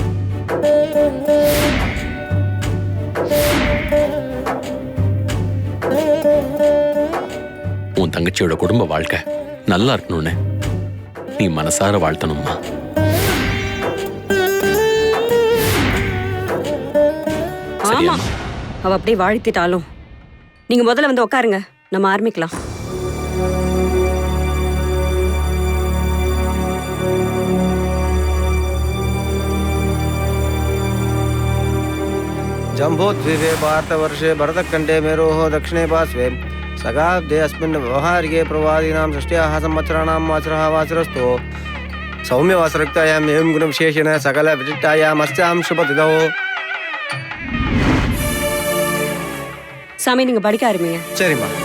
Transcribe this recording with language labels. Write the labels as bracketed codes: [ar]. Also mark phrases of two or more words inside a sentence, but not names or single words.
[ta] உன் தங்கச்சியோட குடும்ப வாழ்க்கை நல்லா இருக்கணும்னு நீ மனசார வாழ்த்தணும்மா. ஆமா, அவ அப்படியே வாழ்த்திட்டாலும் நீங்க முதல்ல வந்து உட்காருங்க, நம்ம ஆரம்பிக்கலாம். [sa] जम्बोद्वीपे भारतवर्षे भरतखण्डे मेरोः दक्षिणे पार्श्वे सगाब्दे अस्मिन् व्यवहारिके प्रवादीनां षष्ट्याः संवत्सराणां वासरः वासरस्थो सौम्यवासरक्तायाम् एवं गुणविशेषेण सकलविशिष्टायाम् अस्यां शुभतिथौ. [ta] சாமி நீங்க படிக்க ஆரம்பிங்க. சரிம்மா.